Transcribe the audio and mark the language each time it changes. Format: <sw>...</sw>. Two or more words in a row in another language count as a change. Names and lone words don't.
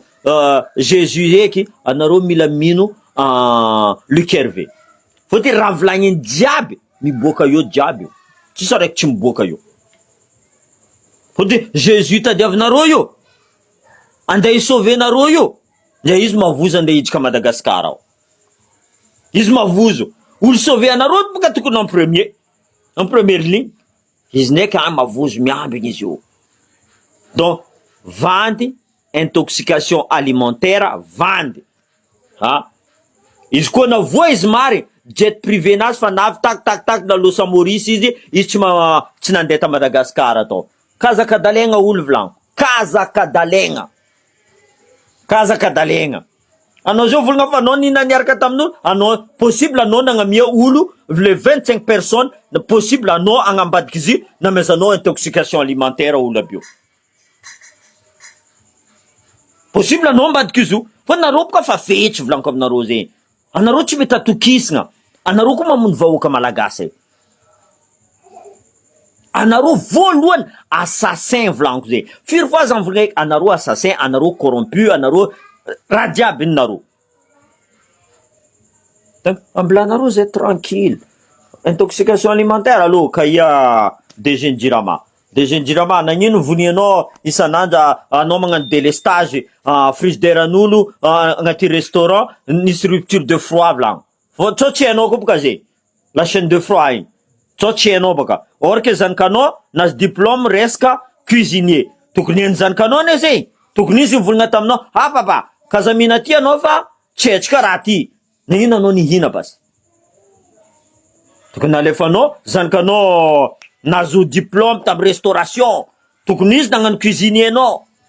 <mg>Jésus eky anareo mila mino Luc Hervé fotony raha volagniny jiaby miboaka io jiaby io tsisy araiky tsy miboaka io fotony Jésus tadiavinareo io andeha isauvenareo io nde izy mavozo andeha hiditra Madagasikara ao izy mavozo olo sauve anareo boka tokony</mg> <fr>en première ligne</fr> <mg>izy ndraiky mavozo miamby igny izy io donc vandy</mg> <fr>intoxication alimentaire</fr> <mg>vandy izy koa navoa izy mary</mg> <fr>jet privé</fr> <mg>nazy fa navy tak na Los Maurice izy tsy nandeha ta Madagasikara atao kazakadalegna olo volagniko kazakadalegna anao zao volagna fa anao nina niaraka tamin'olo anao possible anao nagnamia olo</mg> <fr>le 25 personnes</fr> <mg>possible anao agnambadiky izy namezanao</mg> <fr>intoxication alimentaire</fr> <mg>olo aby io possible anao ambadiky izy io fa nareo boka fa fetsy volagniko aminareo zegny anareo tsy mety atokisagna anareo koa mamono vahoaka malagasy anareo voalohany assassin volagniko zay firy fois zany volagna anareo assassin anareo corrompu anareo raha jiaby nareo ambilanareo zay tranquille</mg> <fr>intoxication alimentaire</fr> <mg>aloha kaia DG Jirama nagnino vonianao isan'andro anao magnano délestage frigidaire an'olo agnaty restaurant nisy</mg> <fr>rupture de froid</fr> <mg>volagniko tsao tsy hainao koa boka zay</mg> <fr>la chaîne de froid</fr> <mg>igny tsao tsy hainao baka or ke zanakanao nazy diplôme resaka cuisinier tokony eny zanakanao ne zay tokony izy volagna taminao papa kazamina ty anao fa tsy haitsika raha ty na ino anao nihina basy tokony alefanao zanakanao nazo diplôme tamy restauration tokony izy nagnano cuisinier anao</mg>